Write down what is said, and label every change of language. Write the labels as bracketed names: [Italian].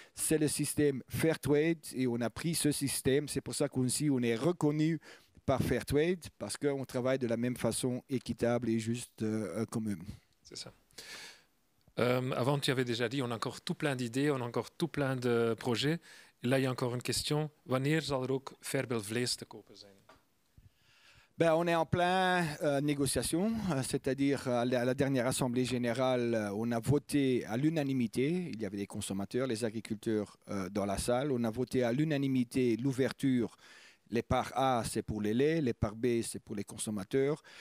[French] C'est le système fair trade et on a pris ce système. C'est pour ça qu'aussi on est reconnu par fair trade parce qu'on travaille de la même façon équitable et juste comme eux. C'est ça. Avant, tu avais déjà dit, on a encore tout plein d'idées, on a encore tout plein de projets. Et là, il y a encore une question. [Dutch] Wanneer zal ook Ferbel vlees te kopen zijn? [French] Ben, on est en plein négociation, c'est-à-dire à la dernière Assemblée générale, on a voté à l'unanimité, il y avait des consommateurs, les agriculteurs dans la salle, on a voté à l'unanimité l'ouverture Les parts A, c'est pour les laits, les parts B, c'est pour les consommateurs.